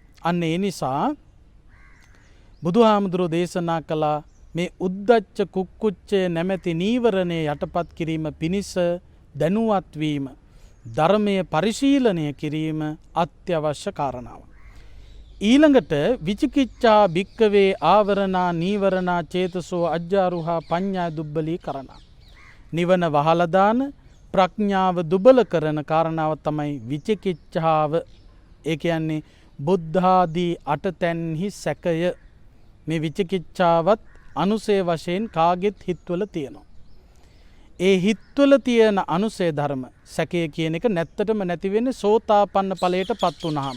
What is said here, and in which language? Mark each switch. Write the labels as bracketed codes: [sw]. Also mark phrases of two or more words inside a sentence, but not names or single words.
[si] අන්න ඒ නිසා බුදුහාමුදුරෝ දේශනා කළා මේ උද්දච්ච කුක්කුච්චය නැමැති නීවරණය යටපත් කිරීම පිණිස දැනුවත් වීම, ධර්මයේ පරිශීලනය කිරීම අත්‍යවශ්‍ය කාරණාවක්. [pi] ඊළඟට විචිකිච්ඡා භික්කවේ ආවරණා නීවරණා චේතසෝ අජ්ජාරුහා පඤ්ඤා දුබ්බලී කරණා. [si] නිවන වහලා දාන ප්‍රඥාව දුබල කරන කාරණාව තමයි විචිකිච්ඡාව. ඒ කියන්නේ බුද්ධාදී අටතැන්හි සැකය. මේ විචිකිච්ඡාවත් අනුසය වශයෙන් කාගෙත් හිත්වල තියෙනවා. ඒ හිත්වල තියෙන අනුසය ධර්ම සැකය කියන එක නැත්තටම නැති වෙන්නේ සෝතාපන්න ඵලයට පත් වුනහම.